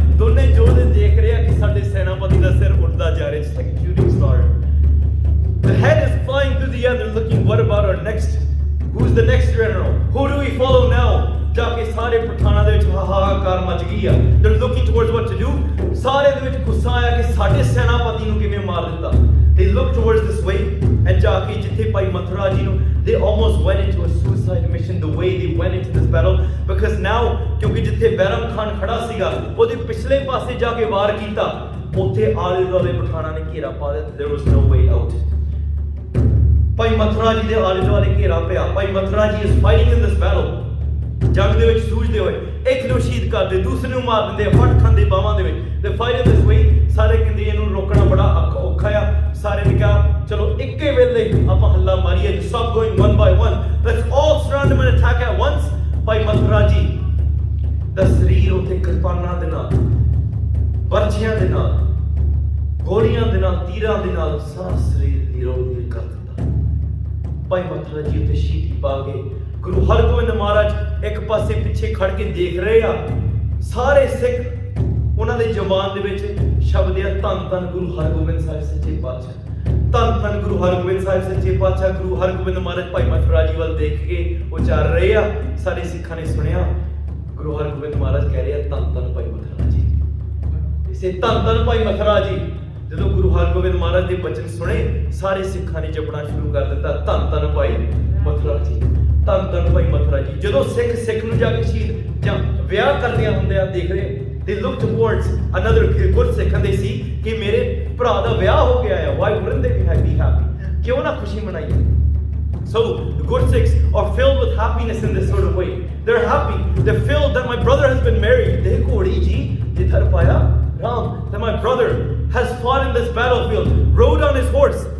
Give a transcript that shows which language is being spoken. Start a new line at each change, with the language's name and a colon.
Punjabi: ਦੋਨੇ ਯੋਧੇ ਦੇਖ ਰਹੇ ਆ ਕਿ ਸਾਡੇ ਸੈਨਾਪਤੀ ਦਾ ਸਿਰ ਉੱਡਦਾ ਜਾ ਰਿਹਾ।
English: just like a shooting star। the head is flying through the air। they're looking what about our next, who's the next general, who do we follow now।
Punjabi: ਜਾ ਕੇ ਸਾਰੇ ਪਠਾਨਾਂ ਦੇ ਵਿੱਚ ਹਾਹਾਕਾਰ ਮਚ ਗਈ ਆ।
English: they're looking towards what to do।
Punjabi: ਸਾਰੇ ਦੇ ਵਿੱਚ ਗੁੱਸਾ ਆਇਆ ਕਿ ਸਾਡੇ ਸੈਨਾਪਤੀ ਨੂੰ ਕਿਵੇਂ ਮਾਰ ਦਿੱਤਾ।
English: they looked towards this way and
Punjabi: ਜਾ ਕੇ ਜਿੱਥੇ ਭਾਈ ਮਥੁਰਾ ਜੀ ਨੂੰ
English: they almost went into a suicide mission the way they went into this battle because now
Punjabi: ਕਿਉਂਕਿ ਜਿੱਥੇ ਬਹਿਰਮ ਖਾਨ ਖੜਾ ਸੀਗਾ ਉਹਦੇ ਪਿਛਲੇ ਪਾਸੇ ਜਾ ਕੇ ਵਾਰ ਕੀਤਾ। ਉੱਥੇ ਆਲੇ ਦੁਆਲੇ ਪਠਾਨਾਂ ਨੇ ਘੇਰਾ ਪਾ ਦਿੱਤਾ।
English: there was no way out।
Punjabi: ਭਾਈ ਮਥੁਰਾ ਜੀ ਦੇ ਆਲੇ ਦੁਆਲੇ ਘੇਰਾ ਪਿਆ। ਭਾਈ ਮਥੁਰਾ ਜੀ
English: is fighting in this battle।
Punjabi: ਜੰਗ ਦੇ ਵਿੱਚ ਸੂਝਦੇ ਹੋਏ ਇੱਕ ਨੂੰ ਸ਼ਹੀਦ ਕਰਦੇ, ਦੂਸਰੇ ਨੂੰ ਮਾਰ ਦਿੰਦੇ, ਫਟ ਖਾਂਦੇ ਬਾਹਾਂ ਦੇ ਵਿੱਚ।
English: they fight in this way।
Punjabi: ਸਾਰੇ ਕਹਿੰਦੇ ਇਹਨੂੰ ਰੋਕਣਾ ਬੜਾ ਔਖਾ ਆ। ਸਾਰੇ ਨੇ ਕਿਹਾ ਚਲੋ ਇੱਕੇ ਵੇਲੇ ਆਪਾਂ ਹੱਲਾ ਮਾਰੀਏ।
English: stop going one by one, let's all surround him and attack at once।
Punjabi: ਭਾਈ ਮਥੁਰਾ ਜੀ ਦਾ ਸਰੀਰ ਉੱਥੇ ਕਿਰਪਾਨਾਂ ਦੇ ਨਾਲ, ਬਰਛਿਆਂ ਦੇ ਨਾਲ, ਗੋਲੀਆਂ ਦੇ ਨਾਲ, ਤੀਰਾਂ ਦੇ ਨਾਲ ਸਾਰਾ ਸਰੀਰ ਲੀਰੋ-ਲੀਰ ਕਰ ਦਿੱਤਾ। ਭਾਈ ਮਥੁਰਾ ਜੀ ਉੱਤੇ ਸ਼ਹੀਦੀ ਪਾ ਕੇ ਗੁਰੂ ਹਰਗੋਬਿੰਦ ਮਹਾਰਾਜ ਇੱਕ ਪਾਸੇ ਪਿੱਛੇ ਖੜ ਕੇ ਦੇਖ ਰਹੇ ਆ। ਸਾਰੇ ਸਿੱਖ ਉਹਨਾਂ ਦੇ ਜ਼ੁਬਾਨ ਦੇ ਵਿੱਚ ਸ਼ਬਦ ਆ ਧੰਨ ਧੰਨ ਗੁਰੂ ਹਰਗੋਬਿੰਦ ਸਾਹਿਬ ਸੱਚੇ ਪਾਤਸ਼ਾਹ। ਧੰਨ ਧੰਨ ਗੁਰੂ ਹਰਗੋਬਿੰਦ ਸਾਹਿਬ ਸੱਚੇ ਪਾਤਸ਼ਾਹ। ਗੁਰੂ ਹਰਗੋਬਿੰਦ ਮਹਾਰਾਜ ਭਾਈ ਮਥੁਰਾ ਜੀ ਵੱਲ ਦੇਖ ਕੇ ਉਚਾਰ ਰਹੇ ਆ। ਸਾਰੇ ਸਿੱਖਾਂ ਨੇ ਸੁਣਿਆ ਗੁਰੂ ਹਰਗੋਬਿੰਦ ਮਹਾਰਾਜ ਕਹਿ ਰਹੇ ਆ ਧੰਨ ਧੰਨ ਭਾਈ ਮਥੁਰਾ ਜੀ। ਇਸੇ ਧੰਨ ਧੰਨ ਭਾਈ ਮਥੁਰਾ ਜੀ। ਜਦੋਂ ਗੁਰੂ ਹਰਗੋਬਿੰਦ ਮਹਾਰਾਜ ਦੇ ਬਚਨ ਸੁਣੇ ਸਾਰੇ ਸਿੱਖਾਂ ਨੇ ਜਪਣਾ ਸ਼ੁਰੂ ਕਰ ਦਿੱਤਾ ਧੰਨ ਧੰਨ ਭਾਈ ਮਥੁਰਾ ਜੀ, ਧੰਨ ਧੰਨ ਭਾਈ ਮਥੁਰਾ ਜੀ। ਜਦੋਂ ਸਿੱਖ ਨੂੰ ਜਾ ਕੇ ਸ਼ਹੀਦ ਜਾਂ ਵਿਆਹ ਕਰਦਿਆਂ ਹੁੰਦੇ ਆ ਦੇਖ ਰਹੇ
English: they look towards another Gursikh and they see
Punjabi: ਕਿ ਮੇਰੇ ਭਰਾ ਦਾ ਵਿਆਹ ਹੋ ਗਿਆ ਹੈ।
English: why wouldn't they be happy?
Punjabi: ਕਿਉਂ ਨਾ ਖੁਸ਼ੀ ਮਨਾਈਏ।
English: so the Gursikhs are filled with happiness in this sort of way। they're happy, they're filled that my brother has been married।
Punjabi: ਦੇਖ ਘੋੜੀ ਜੀ ਜਿੱਧਰ ਪਾਇਆ Ram,
English: that my brother has fought in this battlefield, rode on his horse